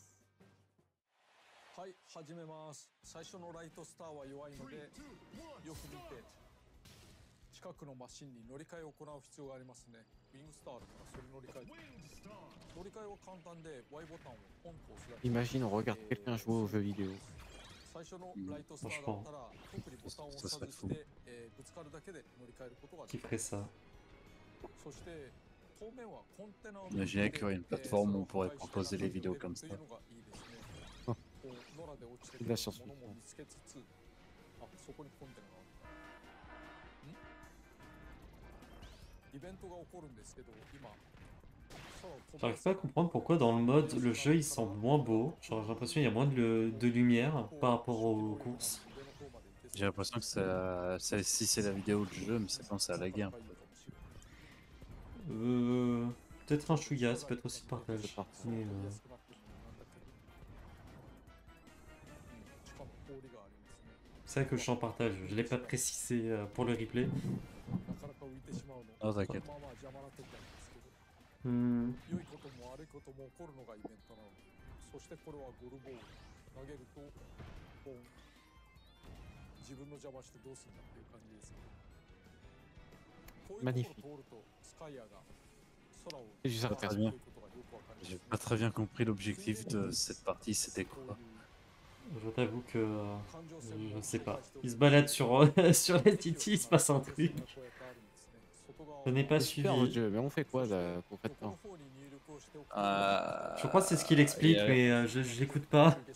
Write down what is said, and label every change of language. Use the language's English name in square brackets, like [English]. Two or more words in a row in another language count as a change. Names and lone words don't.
[Japanese] はい、始めます。最初のライトスターは弱いのでよく見て近くのマシンに乗り換えを行う必要がありますね。ウィングスターあるからそれ乗り換えて、乗り換えは簡単で Y ボタンをポンと押すだけ。 [French] Imagine, on regarde quelqu'un jouer aux jeux vidéo. [Japanese] 最初のライトスターだったら特にボタンを押さずしてぶつかるだけで乗り換えることがで [French] Qui [Japanese] きま [French] ferait [Japanese] す。 [French] ça? [Japanese] そして当面はコンテナを [French] Imaginez qu'il y aurait une plateforme où on pourrait proposer les vidéos comme ça. [Japanese] こう野良で落ちてく [French] De [Japanese] る [French] la [Japanese] も [French] science-fiction. [Japanese] のも見つけつつ、あ、そこにコンテナがある。イベントが起こるんですけど、今空を飛ば [French] J'arrive pas à comprendre pourquoi dans le mode le jeu il semble moins beau. Genre j'ai l'impression qu'il y a moins de lumière par rapport aux courses. J'ai l'impression que si c'est la vidéo du jeu, mais c'est quand ça a lagué un peu. Peut-être un chouïa, ça peut être aussi le partage. Mais, c'est vrai que je suis en partage, je l'ai pas précisé pour le replay. [Japanese] なかなか浮いてしまうの。 [French] Ah, t'inquiète. [Japanese] まあまあ邪魔な時なんですけど、 良いことも悪いことも起こるのがイベントなので、そしてこれはゴルボール投げるとボン、自分の邪魔してどうするんだっていう感じですけど、こういうところを通るとスカイアが空を [French] C'est juste un [Japanese] 飛ばす [French] casque. [Japanese] ということがよくわかり [French] J'ai [Japanese] ます。 [French] pas très bien compris l'objectif de cette partie, c'était quoi? Je t'avoue que je sais pas. Il se balade sur, sur la Titi, il se passe un truc. Je n'ai pas C'est super votre suivi. jeu, mais on fait quoi là, concrètement? Je crois que c'est ce qu'il explique, mais je j'écoute pas.